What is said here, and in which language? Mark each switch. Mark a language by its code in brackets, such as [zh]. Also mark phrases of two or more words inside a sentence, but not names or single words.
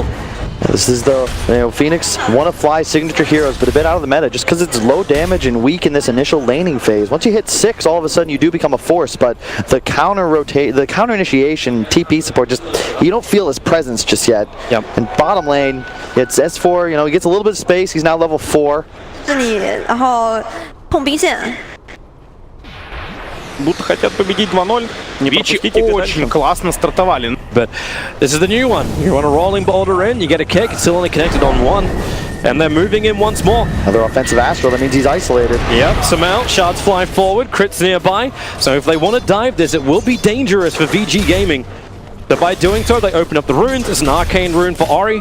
[en] This is the, Phoenix, one of Fly's signature heroes, but a bit out of the meta just because it's low damage and weak in this initial laning phase. Once you hit 6, all of a sudden you do become a force, but the counter initiation, TP support, just you don't feel his presence just yet. Yep. And bottom lane, it's S4, he gets a little bit of space, he's now level 4. [zh] 这里，然后碰兵线。 [ru] Будто хотят победить 2-0. Не пропустите, очень классно стартовали. [en] But this is the new one. You want a rolling boulder in, you get a kick, it's still only connected on one. And they're moving in once more. Another offensive Astral, that means he's isolated. Yep, Samel, shards fly forward, crits nearby. So if they want to dive this, it will be dangerous for VG Gaming. But by doing so, they open up the runes. It's an arcane rune for Ori.